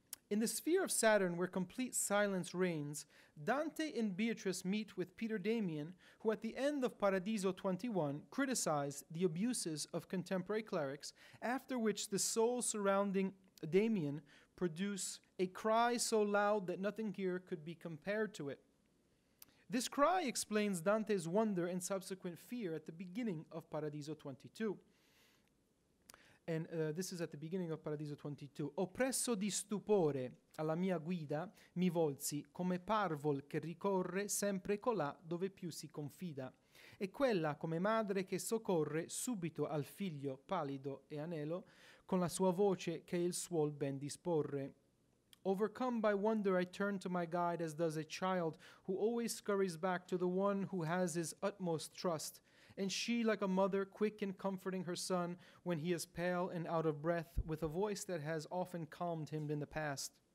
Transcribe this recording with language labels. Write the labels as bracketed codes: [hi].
[en] In the sphere of Saturn, where complete silence reigns, Dante and Beatrice meet with Peter Damian, who at the end of Paradiso 21 criticized the abuses of contemporary clerics, after which the souls surrounding Damian produce a cry so loud that nothing here could be compared to it. This cry explains Dante's wonder and subsequent fear at the beginning of Paradiso 22. And this is at the beginning of Paradiso 22. [it] Oppresso di stupore alla mia guida mi volsi come parvol che ricorre sempre colà dove più si confida. E quella come madre che soccorre subito al figlio pallido e anelo con la sua voce che il suol ben disporre. [en] Overcome by wonder, I turn to my guide as does a child who always scurries back to the one who has his utmost trust, and she like a mother, quick in comforting her son when he is pale and out of breath, with a voice that has often calmed him in the past.